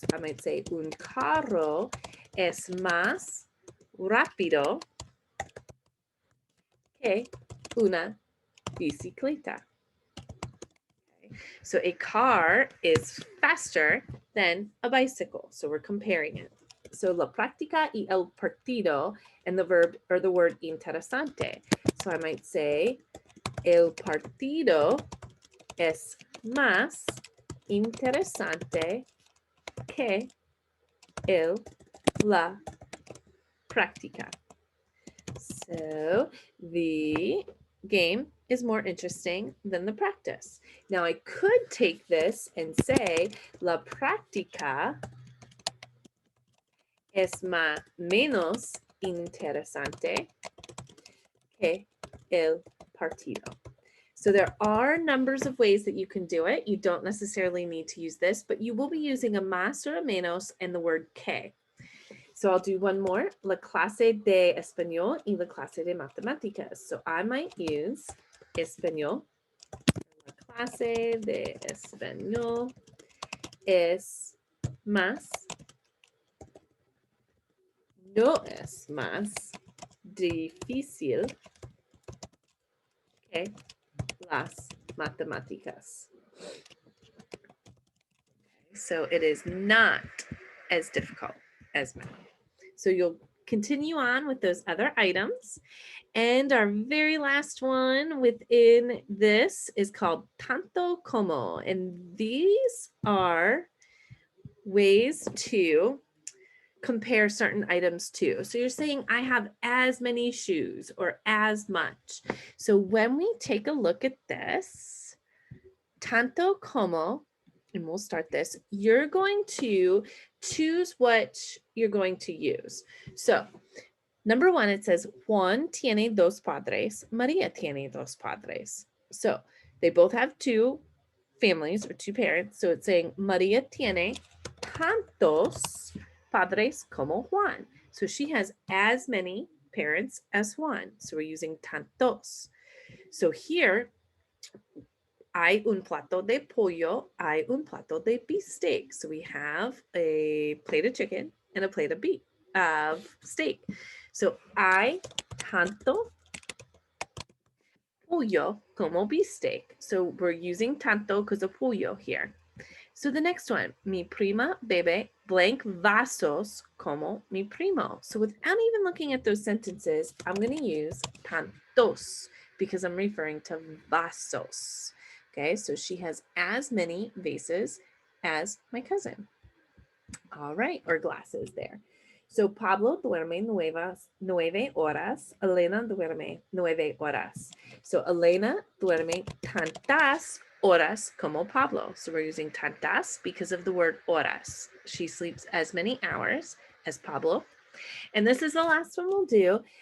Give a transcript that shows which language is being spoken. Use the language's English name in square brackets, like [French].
[English] So I might say, [Spanish] un carro es más rápido que una bicicleta. [English] Okay. So a car is faster than a bicycle. So we're comparing it. So [Spanish] la práctica y el partido, [English] and the verb or the word interesante. So I might say, [Spanish] el partido es más interesante que la práctica. [English] So the game is more interesting than the practice. Now I could take this and say [Spanish] la práctica es menos interesante que el partido. [English] So there are numbers of ways that you can do it. You don't necessarily need to use this, but you will be using a más or a menos and the word que. So I'll do one more, [Spanish] la clase de español y la clase de matemáticas. [English] So I might use [Spanish] español. La clase de español es más, no es más difícil que las matemáticas. [English] So it is not as difficult as math. So you'll continue on with those other items. And our very last one within this is called tanto como. And these are ways to compare certain items to. So you're saying I have as many shoes or as much. So when we take a look at this, tanto como, and we'll start this, you're going to choose what you're going to use. So number one, it says [Spanish] Juan tiene dos padres, Maria tiene dos padres. [English] So they both have two families or two parents. So it's saying [Spanish] Maria tiene tantos padres como Juan. [English] So she has as many parents as Juan. So we're using tantos. So here, [Spanish] hay un plato de pollo, hay un plato de beefsteak. [English] So we have a plate of chicken and a plate of beef, steak. [Spanish] So hay tanto pollo como beefsteak. [English] So we're using tanto because of pollo here. So the next one, [Spanish] mi prima bebe blank vasos como mi primo. [English] So without even looking at those sentences, I'm going to use tantos because I'm referring to vasos. Okay, so she has as many vases as my cousin. All right, or glasses there. [Spanish] So Pablo duerme 9 horas. Elena duerme 9 horas. So Elena duerme tantas horas como Pablo. [English] So we're using tantas because of the word horas. She sleeps as many hours as Pablo. And this is the last one we'll do.